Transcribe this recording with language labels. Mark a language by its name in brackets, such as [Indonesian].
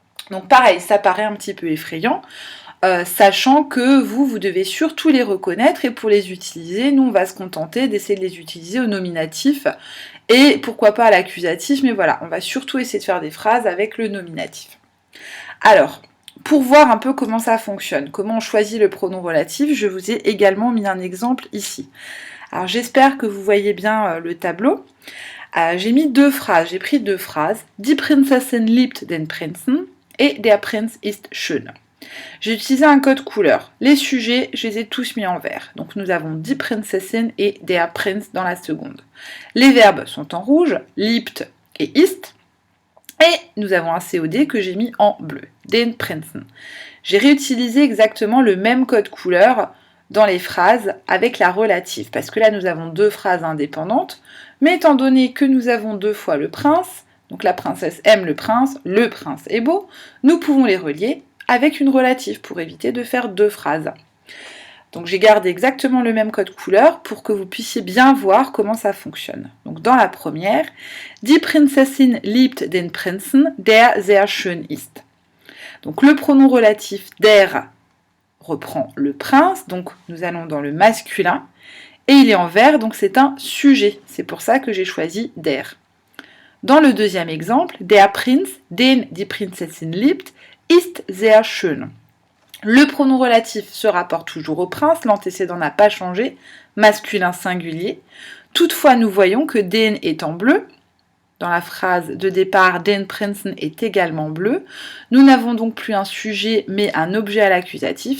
[French] Donc pareil, ça paraît un petit peu effrayant. Sachant que vous devez surtout les reconnaître et pour les utiliser, nous on va se contenter d'essayer de les utiliser au nominatif et pourquoi pas à l'accusatif, mais voilà, on va surtout essayer de faire des phrases avec le nominatif. Alors, pour voir un peu comment ça fonctionne, comment on choisit le pronom relatif, je vous ai également mis un exemple ici. Alors j'espère que vous voyez bien le tableau. J'ai mis deux phrases, j'ai pris deux phrases. [German] Die Prinzessin liebt den Prinzen et der Prinz ist schön. [French] J'ai utilisé un code couleur. Les sujets, je les ai tous mis en vert. Donc nous avons die Prinzessin et der Prinz dans la seconde. Les verbes sont en rouge, liebt et ist. Et nous avons un COD que j'ai mis en bleu, den Prinzen. J'ai réutilisé exactement le même code couleur dans les phrases avec la relative, parce que là nous avons deux phrases indépendantes, mais étant donné que nous avons deux fois le prince, donc la princesse aime le prince est beau, nous pouvons les relier avec une relative pour éviter de faire deux phrases. Donc j'ai gardé exactement le même code couleur pour que vous puissiez bien voir comment ça fonctionne. Donc dans la première, [German] Die Prinzessin liebt den Prinzen, der sehr schön ist. [French] Donc le pronom relatif der reprend le prince, donc nous allons dans le masculin, et il est en vert, donc c'est un sujet. C'est pour ça que j'ai choisi der. Dans le deuxième exemple, [German] der Prinz, den die Prinzessin liebt, ist sehr schön. [French] Le pronom relatif se rapporte toujours au prince, l'antécédent n'a pas changé, masculin singulier. Toutefois, nous voyons que den est en bleu. Dans la phrase de départ, den Prinzen est également bleu. Nous n'avons donc plus un sujet, mais un objet à l'accusatif.